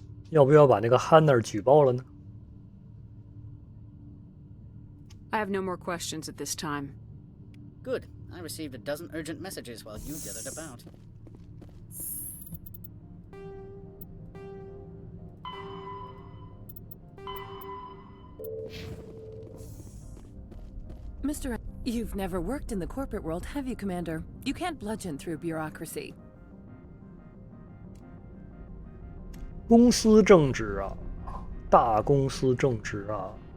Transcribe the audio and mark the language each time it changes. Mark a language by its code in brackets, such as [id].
[zh] 要不要把那个Hanner举报了呢？ [en] I have no more questions at this time. Good. I received a dozen urgent messages while you dithered about. Mr. You've never worked in the corporate world, have you, Commander? You can't bludgeon through bureaucracy. [zh] 公司政治啊，大公司政治啊。